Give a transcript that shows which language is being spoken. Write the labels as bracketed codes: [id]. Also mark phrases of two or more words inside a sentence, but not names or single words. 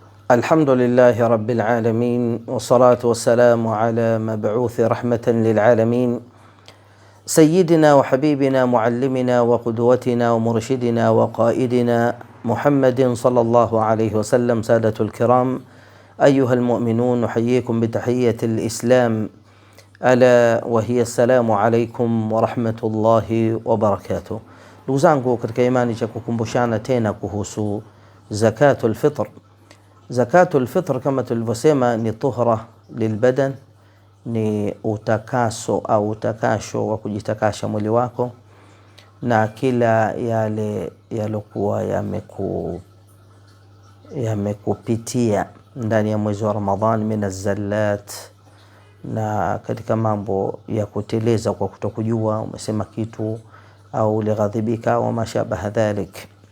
[ar] الحمد لله رب العالمين، والصلاة والسلام على مبعوث رحمة للعالمين، سيدنا وحبيبنا معلمنا وقدوتنا ومرشدنا وقائدنا محمد صلى الله عليه وسلم. سادة الكرام، أيها المؤمنون، نحييكم بتحية الإسلام، ألا وهي السلام عليكم ورحمة الله وبركاته. [sw] Ndugu zangu katika imani, cha kukumbushana tena kuhusu [ar] زكاة الفطر. زكاة الفطر [sw] kama tulivyosema ni [ar] طهرة للبدن, [sw] ni utakaso au utakasho wa kujitakasha mwili wako na kila yale yalokuwa yamekupitia ndani ya mwezi wa Ramadhan [ar] من الزلات, [sw] na katika mambo ya kuteleza kwa kutokujua umesema kitu au [ar] لغضبك وما شابه ذلك.